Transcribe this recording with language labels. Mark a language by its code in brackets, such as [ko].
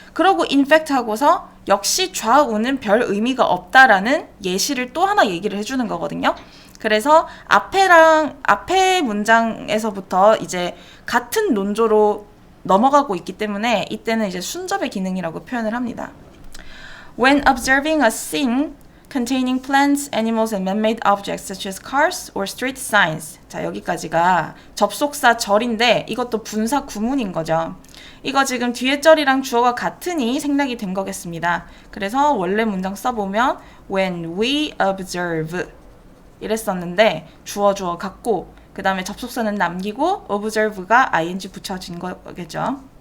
[ko] 그러고 [en] in fact [ko] 하고서 역시 좌우는 별 의미가 없다라는 예시를 또 하나 얘기를 해주는 거거든요. 그래서 앞에 문장에서부터 이제 같은 논조로 넘어가고 있기 때문에 이때는 이제 순접의 기능이라고 표현을 합니다. [en] When observing a scene containing plants, animals, and man-made objects such as cars or street signs. [ko] 자, 여기까지가 접속사 절인데 이것도 분사 구문인 거죠. 이거 지금 뒤에 절이랑 주어가 같으니 생략이 된 거겠습니다. 그래서 원래 문장 써보면 [en] when we observe [ko] 이랬었는데 주어 같고 그 다음에 접속사는 남기고 observe가 ing 붙여진 거겠죠.